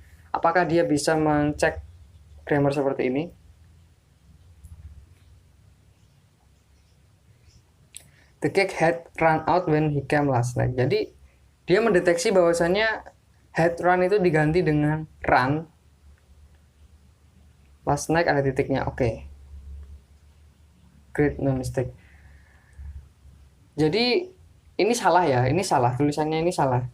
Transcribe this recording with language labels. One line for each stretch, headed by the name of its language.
Indonesian: Apakah dia bisa mengecek grammar seperti ini?
English: The cake had run out when he came last night.
Indonesian: Jadi dia mendeteksi bahwasannya had run itu diganti dengan run last night ada titiknya. Oke.
English: Great, no mistake.
Indonesian: Jadi ini salah ya, ini salah, tulisannya ini salah.